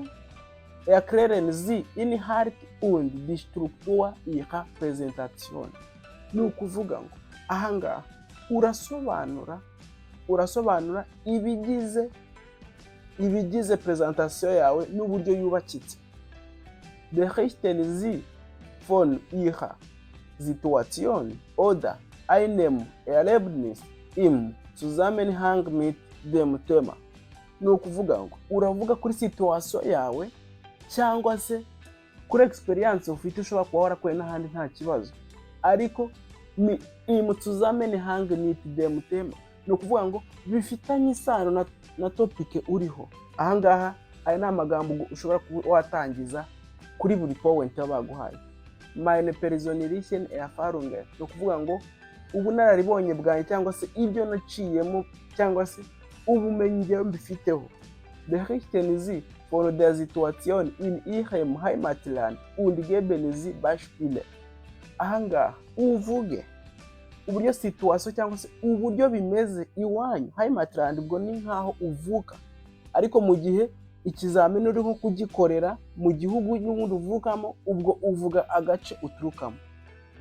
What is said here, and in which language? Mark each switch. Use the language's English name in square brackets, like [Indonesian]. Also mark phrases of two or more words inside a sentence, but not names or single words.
[German] Erklären Sie Inhalt und die Struktur Ihrer Präsentation. [Kinyarwanda] Ni ukuvuga ngo ahangaha urasobanura ibigize presentation yawe n'uburyo yubakitse. [German] Berichten Sie von Ihrer Situation oder einem Erlebnis im Zusammenhang mit dem Thema. [Kinyarwanda] Ni ukuvuga ngo uravuga kuri situation yawe cyangwa se kuri experience ufite ushobora kuba warakoye n'ahandi nta kibazo, ariko [German] im Zusammenhang mit dem Thema. [Kinyarwanda] Ni ukuvuga ngo bifitanye isano na topic uriho. Ahangaha aya ni amagambo ushobora kuba watangiza kuri buri point baguhaye. [German] Meine persönlichen Erfahrungen. [Kinyarwanda] Ni ukuvuga ngo ubunararibonye bwanjye cyangwa se ibyo naciyemo cyangwa se ubumenyi ngiye mbifiteho. [German] Berichten Sie von der Situation in Ihrem Heimatland und geben Sie Beispiele. [Kinyarwanda] Ahangaha uvuge uburyo situation cyangwa se uburyo bimeze iwanyu. Heimatland ubwo ni nkaho uvuka, ariko mu gihe ikizamini uri nko kugikorera mu gihugu n'ubundi uvukamo, ubwo uvuga agace uturukamo.